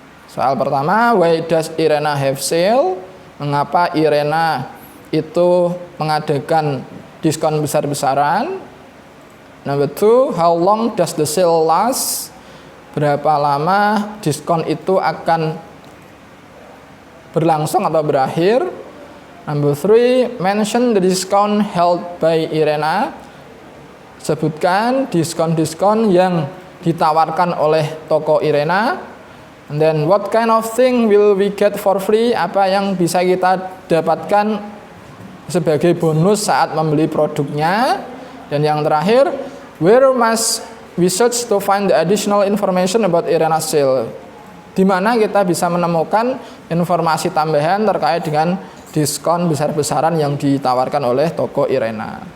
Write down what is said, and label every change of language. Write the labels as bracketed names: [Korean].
[Indonesian] Soal pertama, [English] why does Irena have sale? [Indonesian] Mengapa Irena itu mengadakan diskon besar-besaran? [English] Number 2, how long does the sale last? [Indonesian] Berapa lama diskon itu akan berlangsung atau berakhir? [English] Number 3, mention the discount held by Irena. [Indonesian] Sebutkan diskon-diskon yang ditawarkan oleh toko Irena. [English] And then what kind of thing will we get for free? [Indonesian] Apa yang bisa kita dapatkan sebagai bonus saat membeli produknya? Dan yang terakhir, [English] where must we search to find the additional information about Irena sale? [Indonesian] Di mana kita bisa menemukan informasi tambahan terkait dengan diskon besar-besaran yang ditawarkan oleh toko Irena.